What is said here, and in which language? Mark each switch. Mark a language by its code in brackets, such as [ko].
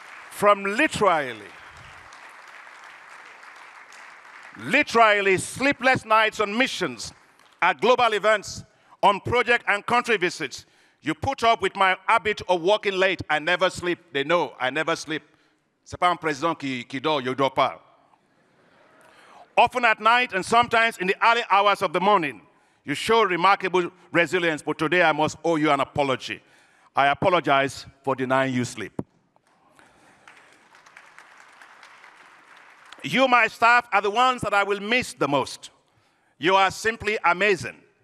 [en] From literally sleepless nights on missions, at global events, on project and country visits, you put up with my habit of working late. I never sleep. They know I never sleep. [fr] C'est pas un président qui dort, je dors pas. [en] Often at night and sometimes in the early hours of the morning, you show remarkable resilience, but today I must owe you an apology. I apologize for denying you sleep. You, my staff, are the ones that I will miss the most. You are simply amazing.